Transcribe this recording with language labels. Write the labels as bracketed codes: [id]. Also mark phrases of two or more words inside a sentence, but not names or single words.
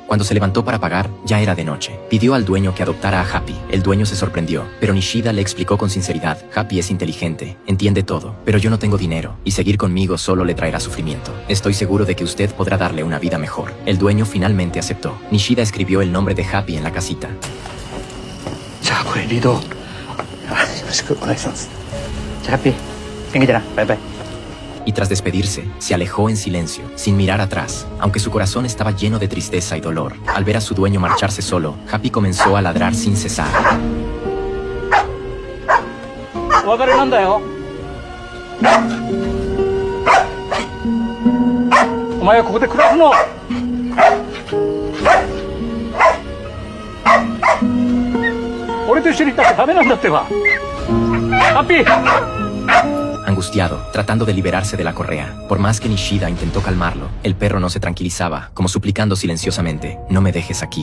[es] Cuando se levantó para pagar, ya era de noche. Pidió al dueño que adoptara a Happy. El dueño se sorprendió, pero Nishida le explicó con sinceridad: «Happy es inteligente, entiende todo, pero yo no tengo dinero, y seguir conmigo solo le traerá sufrimiento. Estoy seguro de que usted podrá darle una vida mejor». El dueño finalmente aceptó. Nishida escribió el nombre de Happy en la casita. [ja] 자,これリードよろしくお願いします。じゃあハッピー元気でな。バイバイ。 [es] Y tras despedirse, se alejó en silencio, sin mirar atrás, aunque su corazón estaba lleno de tristeza y dolor. Al ver a su dueño marcharse solo, Happy comenzó a ladrar sin cesar. [ja] お別れなんだよ。お前はここで暮らすの。俺と一緒にいたってダメなんだってば。ハッピー。 [es] Angustiado, tratando de liberarse de la correa. Por más que Nishida intentó calmarlo, el perro no se tranquilizaba, como suplicando silenciosamente: «No me dejes aquí».